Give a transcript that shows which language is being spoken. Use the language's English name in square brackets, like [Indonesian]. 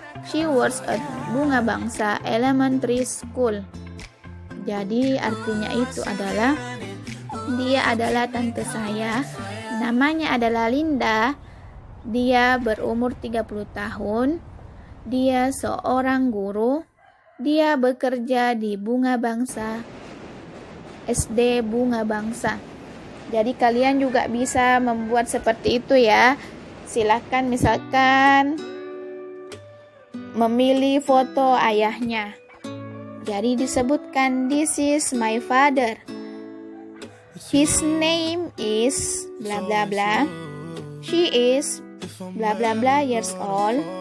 [English] She works at Bunga Bangsa Elementary School. [Indonesian] Jadi artinya itu adalah dia adalah tante saya, namanya adalah Linda. Dia berumur 30 tahun. Dia seorang guru. Dia bekerja di Bunga Bangsa, SD Bunga Bangsa. Jadi kalian juga bisa membuat seperti itu ya. Silakan misalkan memilih foto ayahnya. Jadi disebutkan, [English] this is my father. His name is bla bla bla. She is bla bla bla years old.